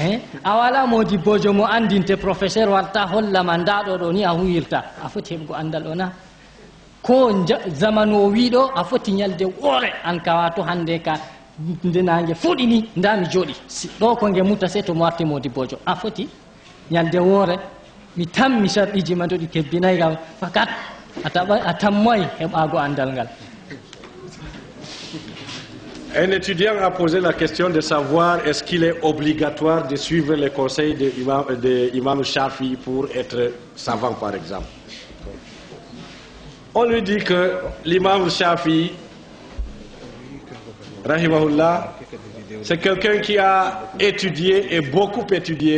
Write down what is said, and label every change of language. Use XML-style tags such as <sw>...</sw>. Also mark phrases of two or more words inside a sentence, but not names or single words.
<ff>a wala modibbojo mo andinte professeur warta hollama ndaɗo ɗo ni a huyirta a foti heɓgo andal ona ko zamanu o wiɗo a foti ñalde woore an kawa to hande ka nde nangue fuɗi ni ndami jooɗi ɗo ko nge mutta se to mo warti modibbojo a foti ñalde woore mi tammi sharɗiji ma doɗi kebbinayi kam fakat a tammoy heɓago andal ngal.</ff> <fr>Un étudiant a posé la question de savoir est-ce qu'il est obligatoire de suivre les conseils de l'imam Shafi pour être savant, par exemple. On lui dit que l'imam Shafi, rahimahullah, c'est quelqu'un qui a étudié et beaucoup étudié.</fr>